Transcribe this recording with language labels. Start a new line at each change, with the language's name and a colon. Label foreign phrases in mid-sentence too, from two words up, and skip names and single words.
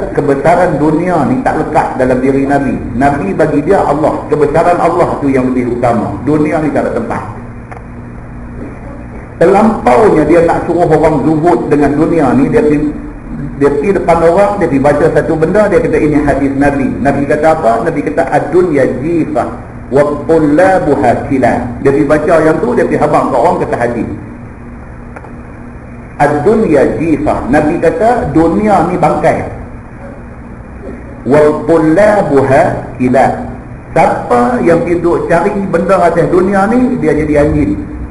Malay: Kebesaran dunia ni tak lekat dalam diri Nabi. Nabi bagi dia Allah, kebesaran Allah tu yang lebih utama. Dunia ni tak ada tempat. Terlampaunya dia nak suruh orang zuhud dengan dunia ni, dia pergi depan orang, dia pergi baca satu benda, dia kata ini hadis Nabi. Nabi kata apa? Nabi kata
Arabic: الدنيا جيفة وطلابها كلاب.
Malay: Dia pergi baca yang tu, dia pergi habaq ke orang, kata hadis.
Arabic: الدنيا جيفة.
Malay: Nabi kata dunia ni bangkai.
Arabic: وطلابها كلاب.
Malay: Siapa yang duduk cari benda atas dunia ni, dia jadi anjing.